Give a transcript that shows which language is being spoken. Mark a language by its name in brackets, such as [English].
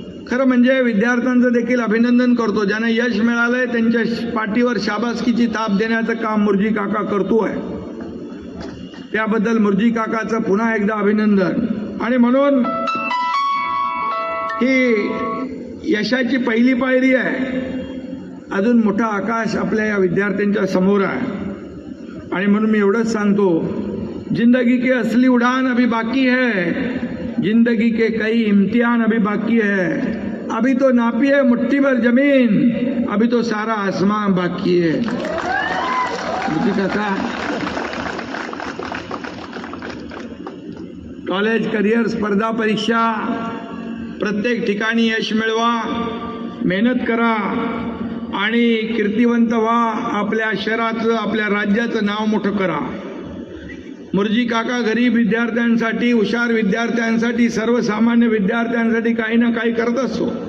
[Marathi] खरं म्हणजे विद्यार्थ्यांचं देखील अभिनंदन करतो. ज्यांना यश मिळालंय त्यांच्या पाठीवर शाबासकीची थाप देण्याचं काम मुर्जी काका करतोय. त्याबद्दल मुर्जी काकाचं पुन्हा एकदा अभिनंदन. आणि म्हणून ही यशाची पहिली पायरी आहे. अजून मोठा आकाश आपल्या या विद्यार्थ्यांच्या समोर आहे. आणि म्हणून मी एवढंच सांगतो, [Hindi] जिंदगी के असली उड़ान अभी बाकी है, जिंदगी के कई इम्तिहान अभी बाकी है. अभी तो नापी है मुट्ठी भर जमीन, अभी तो सारा आसमान बाकी है. [Marathi] काका, कॉलेज, करिअर, स्पर्धा परीक्षा, प्रत्येक ठिकाणी यश मिळवा, मेहनत करा आणि कीर्तिवंत व्हा. आपल्या शहराचं, आपल्या राज्याचं नाव मोठं करा. मुर्जी काका गरीब विद्यार्थ्यांसाठी, हुशार विद्यार्थ्यांसाठी, सर्वसामान्य विद्यार्थ्यांसाठी काही ना काही करत असतो.